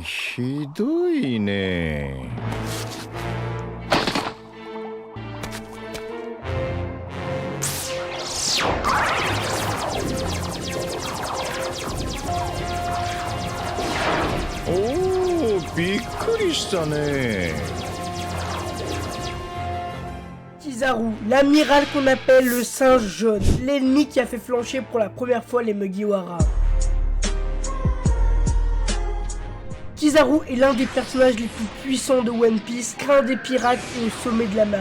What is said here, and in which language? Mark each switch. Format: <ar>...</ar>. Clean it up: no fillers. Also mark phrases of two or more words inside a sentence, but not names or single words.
<ja>ひどいね。おお、びっくりしたね。</ja> <fr>Kizaru, l'amiral qu'on appelle le singe jaune, l'ennemi qui a fait flancher pour la première fois les Mugiwara. Kizaru est l'un des personnages les plus puissants de One Piece, craint des pirates et au sommet de la marine.</fr>